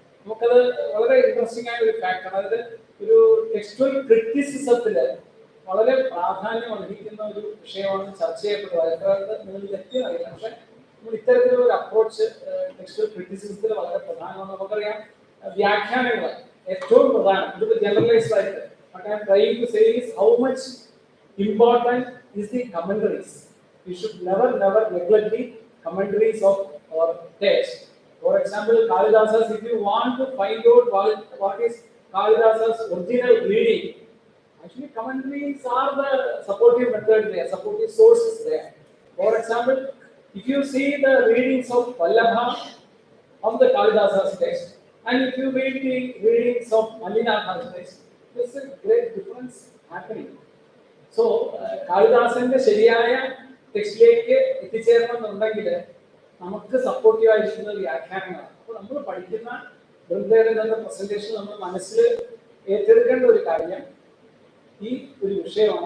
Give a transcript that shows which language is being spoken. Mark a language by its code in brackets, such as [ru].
[ml] നമുക്കത് വളരെ ഇൻട്രസ്റ്റിംഗ് ആയ ഒരു ഫാക്ടറാണ്. അതായത് ഒരു ടെക്സ്റ്റുവൽ ക്രിറ്റിസിസത്തില് വളരെ പ്രാധാന്യം അർഹിക്കുന്ന ഒരു വിഷയമാണ് ചർച്ച ചെയ്യപ്പെടുന്നത്. എത്ര നിങ്ങൾ തെറ്റിയറിയില്ല, പക്ഷെ നമ്മൾ ഇത്തരത്തിലുള്ള ഒരു അപ്രോച്ച് ടെക്സ്റ്റുവൽ ക്രിറ്റിസിസത്തിൽ വളരെ പ്രധാനമാണ്. നമുക്കറിയാം വ്യാഖ്യാനങ്ങൾ ഏറ്റവും പ്രധാനം. ഇതിപ്പോൾ ജനറലൈസ്ഡ് ആയിട്ട് [en] what I am trying to say is how much important is the commentaries. We should never neglect the commentaries of our text. For example, Kalidasa's, if you want to find out what is Kalidasa's original reading, actually commentaries are the supportive method there, supportive sources there. For example, if you see the readings of Vallabha of the Kalidasa's text and if you read the readings of Mallinatha's text, there's a great difference happening. [ml] So, കാളിദാസന്റെ ശരിയായ ടെക്സ്റ്റിലേക്ക് എത്തിച്ചേരണമെന്നുണ്ടെങ്കിൽ നമുക്ക് supportive ആയിരിക്കുന്ന വ്യാഖ്യാനങ്ങളാണ്. അപ്പോൾ നമ്മൾ പഠിക്കുന്ന വൃന്ദയുടെ presentation നമ്മൾ മനസ്സിൽ ഏറ്റെടുക്കേണ്ട ഒരു കാര്യം ഈ ഒരു വിഷയമാണ്.